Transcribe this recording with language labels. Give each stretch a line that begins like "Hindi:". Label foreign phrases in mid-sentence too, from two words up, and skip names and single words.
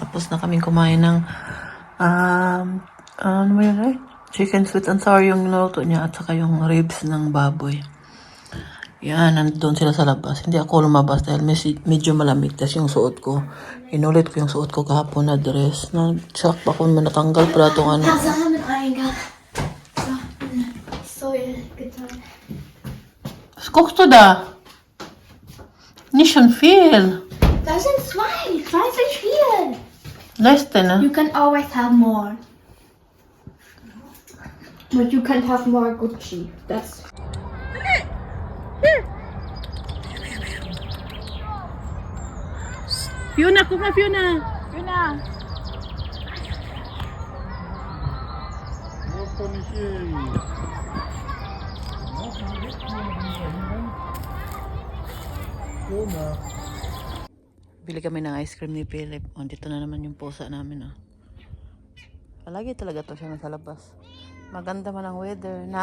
Filipino: Tapos na kaming kumain ng ano ba yun eh?
English: Chicken sweet and sour
Filipino: yung niluto niya at saka yung ribs ng baboy. Yan, nandun sila sa labas. Hindi ako lumabas dahil medyo malamig. Tapos yung suot ko, inulit ko yung suot ko kahapon na dress. Nag-shock pa kung natanggal pala itong
German: Zusammen mit eingegangen. So, getan. Was guckst du da? Nicht schon viel. Das sind zwei. Zwei sind viel.
English: Less than, You can always have more. But you can't have more Gucci. That's
German: Fiona, guck mal, Fiona. Wo kann ich hin?
Filipino: Bili kami ng
English: ice cream
Filipino: ni Philip. Dito na naman yung pusa namin. Palagi talaga to siya nasa labas. Maganda man ang weather.